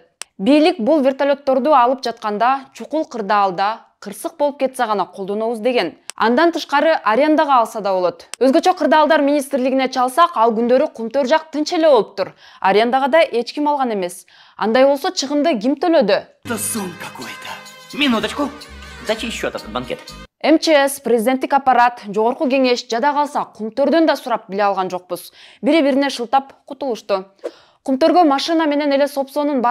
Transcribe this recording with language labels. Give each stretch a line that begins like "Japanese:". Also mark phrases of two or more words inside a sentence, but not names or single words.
Kyrgyz: Бийлик бул вертолетторду алып жатканда чукул кырдаалда кырсык болуп кетсе гана колдонобуз деген. Андан тышкары арендага алса да болот. Өзгөчө кырдаалдар министрлигине чалсак, ал күндөрү Кумтөр жак тынч эле болуптур. Арендага да эч ким алган эмес. Андай болсо чыгымды ким төлөдү?
Russian: Это сон какой-то. Минуточку. За чей счет этот банкет?
Kyrgyz: МЧС, президенттик аппарат, жогорку кеңеш жада калса Кумтөрдөн да сурап биле алган жокпуз. Бири-бирине шылтап кутулушту. Кумтөргө машина менен эле Сопсонун